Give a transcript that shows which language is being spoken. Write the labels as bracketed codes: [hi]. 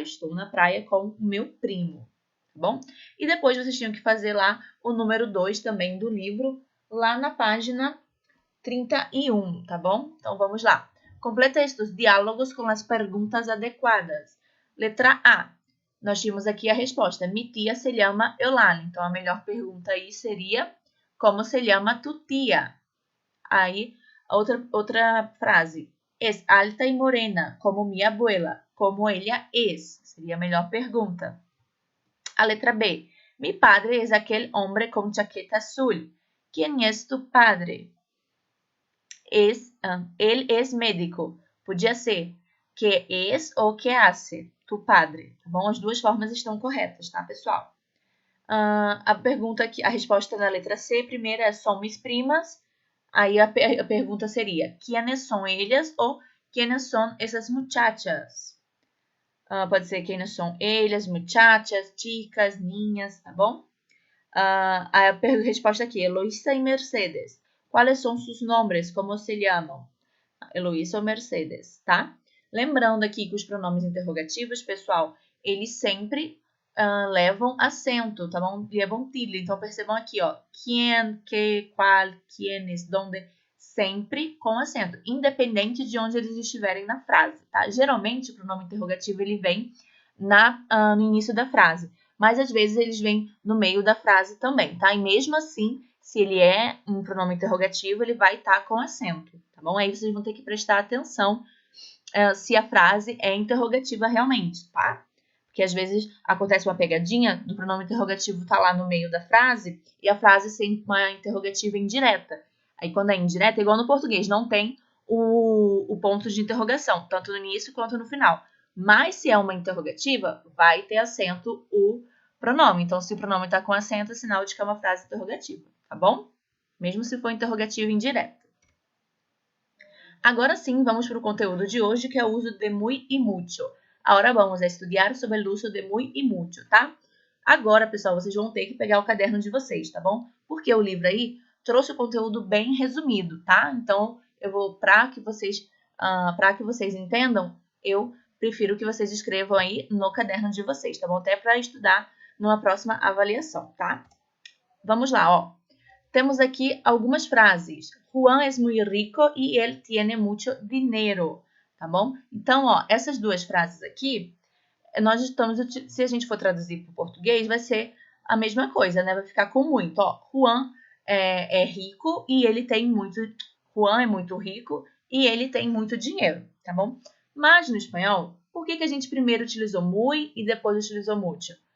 [pt] Estou na praia com o meu primo. Tá bom? E depois vocês tinham que fazer lá o número 2 também do livro, lá na página 31, tá bom? Então vamos lá. Completa estes diálogos com as perguntas adequadas. Letra A. Nós tínhamos aqui a resposta. [es] Mi tia se llama Eulalie. [pt] Então, a melhor pergunta aí seria: [es] como se llama tu tia? [pt] Aí, outra frase. [es] Es alta y morena, como mi abuela. Como ella es? [pt] Seria a melhor pergunta. A letra B. [es] Mi padre es aquel hombre con chaqueta azul. ¿Quién es tu padre? Él es médico. Podia ser que es ou que hace, tu padre. [pt] Tá bom? As duas formas estão corretas, tá, pessoal? A pergunta aqui, a resposta na letra C, primeira é são mis primas. Aí a pergunta seria: [es] ¿quiénes son ellas? Ou ¿quiénes son esas muchachas? [pt] Pode ser quem são elas, muchachas, chicas, niñas, tá bom? A resposta aqui, Eloísa e Mercedes. Quais são seus nomes? Como se chamam? Eloísa ou Mercedes, tá? Lembrando aqui que os pronomes interrogativos, pessoal, eles sempre levam acento, tá bom? Levam tilde. Então, percebam aqui, ó. [es] Quién, qué, cuál, quiénes, donde. [pt] Sempre com acento, independente de onde eles estiverem na frase, tá? Geralmente, o pronome interrogativo, ele vem no início da frase. Mas, às vezes, eles vêm no meio da frase também, tá? E mesmo assim, se ele é um pronome interrogativo, ele vai estar com acento, tá bom? Aí vocês vão ter que prestar atenção se a frase é interrogativa realmente, tá? Porque às vezes acontece uma pegadinha do pronome interrogativo estar lá no meio da frase e a frase ser uma interrogativa indireta. Aí quando é indireta, é igual no português, não tem o ponto de interrogação, tanto no início quanto no final. Mas se é uma interrogativa, vai ter acento o pronome. Então, se o pronome está com acento, é sinal de que é uma frase interrogativa, tá bom? Mesmo se for interrogativa indireta. Agora sim, vamos para o conteúdo de hoje, que é o uso de muy e mucho. Agora vamos a estudar sobre o uso de muy e mucho, tá? Agora, pessoal, vocês vão ter que pegar o caderno de vocês, tá bom? Porque o livro aí trouxe o conteúdo bem resumido, tá? Então, eu vou, para que vocês entendam, eu prefiro que vocês escrevam aí no caderno de vocês, tá bom? Até para estudar numa próxima avaliação, tá? Vamos lá, ó. Temos aqui algumas frases. [es] Juan es muy rico y él tiene mucho dinero, tá bom? [pt] Então, ó, essas duas frases aqui, nós estamos, se a gente for traduzir para o português, vai ser a mesma coisa, né? Vai ficar com muito, ó. Juan é rico e ele tem muito... Juan é muito rico e ele tem muito dinheiro, tá bom? Mas no espanhol, por que a gente primeiro utilizou muy e depois utilizou mucho?